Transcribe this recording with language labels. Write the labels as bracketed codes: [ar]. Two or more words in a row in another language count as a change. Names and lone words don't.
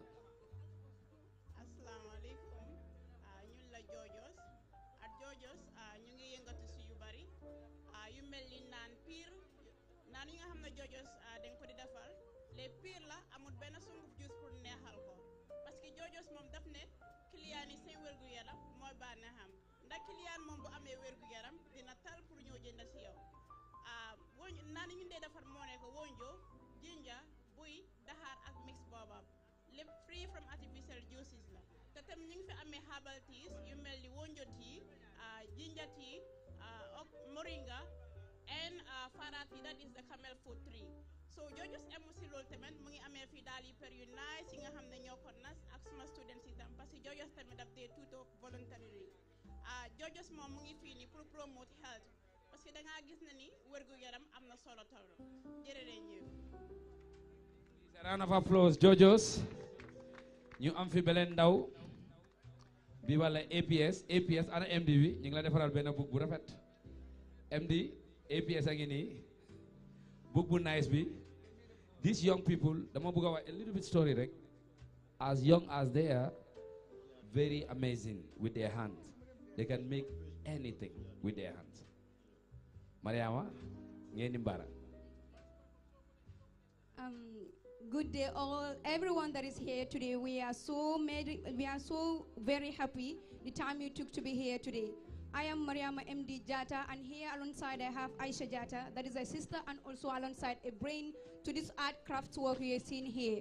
[wo] Asalaamaaleykum ñun la Jojos ak Jojos ñu ngi yëngatu si yu bari yu mel ni naan piir naan yi nga xam ne Jojos dañ ko di defal les piir la amul benn sunguf juice pour neexal ko [fr] parce que [wo] Jojos moom daf ne client yi seen wérgu yaram mooy bànneexam ndax client moom bu amee wérgu yaram dina tal pour ñëw jënd si yow naan yi ñu dee defar moo nekk wonjo jinja buy daxaar ak mix boobam lépp [en] free from artificial juices [wo] la te tam ñu ngi fi amee [en] herbal teas [wo] yu mel ni [en] wonjo tea jinja tea moringa and fara tea that is the camel food tree [wo] so Jojos emu si loolu tamit mu ngi amee fii daal yi per yu nice yi nga xam ne ñoo ko nas ak suma students yi tam [fr] parce que [wo] Jojos tamit daf dee tuto voluntarily Jojos moom mu ngi fii ni pour [en] promote health [fr] parce que [wo] da ngaa gis na ni wérgu yaram am na solo toro jërëjëf. [en] A round of applause [wo] Jojos ñu am fi beleen ndaw bi wala APS ana MD bi ñu ngi la defaral benn book bu rafet MD APS a ngi nii book bu nice bi [en] these young people [wo] dama bëgg a wax [en] a little bit story rek as young as they are very amazing with their hands they can make anything with their hands. [wo] Mariama ngeen di mbara. [en] Good day all, everyone that is here today. We are so very happy the time you took to be here today. I am Mariama MD Jata, and here alongside I have Aisha Jata, that is a sister and also alongside a brain to this art craft work we are seeing here.